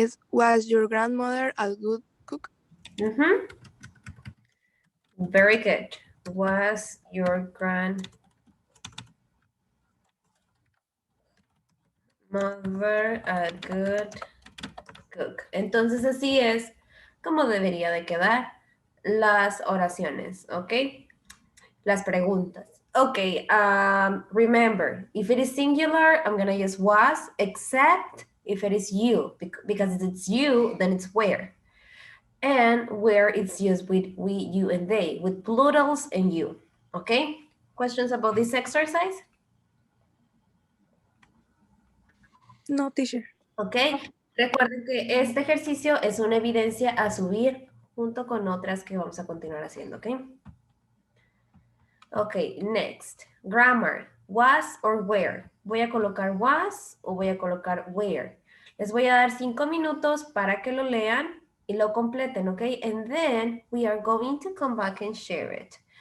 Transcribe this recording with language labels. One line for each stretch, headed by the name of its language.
English: Was your grandmother a good cook? Mm-hmm. Very good. Was your grandmother a good cook?
Spanish: Entonces así es como debería de quedar las oraciones, ¿ok? Las preguntas.
English: Okay, remember, if it is singular, I'm gonna use was, except if it is you, because if it's you, then it's where. And where it's used with we, you, and they, with plurals and you, okay? Questions about this exercise? No, teacher.
Spanish: Okay, recuerden que este ejercicio es una evidencia a subir junto con otras que vamos a continuar haciendo, ¿ok?
English: Ok, next. Grammar. Was or where.
Spanish: ¿Voy a colocar was o voy a colocar where? Les voy a dar 5 minutos para que lo lean y lo completen, ¿ok?
English: And then we are going to come back and share it.